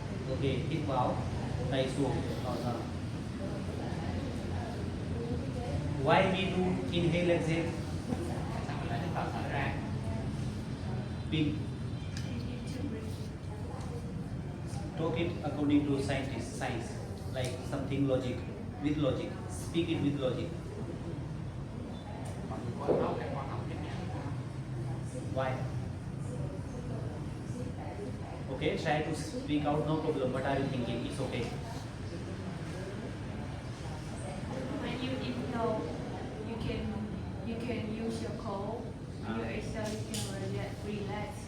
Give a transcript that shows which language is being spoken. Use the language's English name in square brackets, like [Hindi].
[Vietnamese] Ok, hít vào, tay xuống, thở ra. [English] Why we do inhale, exhale? [Vietnamese] Xong mình lại hít vào, thở ra. Pin. [English] Talk it according to science, like something logic, with logic. Speak it with logic. [Vietnamese] Mọi người có học hay khoa học hết nha. [English] Why? Okay, try to speak out, no problem. What are you thinking? It's okay. When you inhale, you can use your core. When you exhale, you can relax.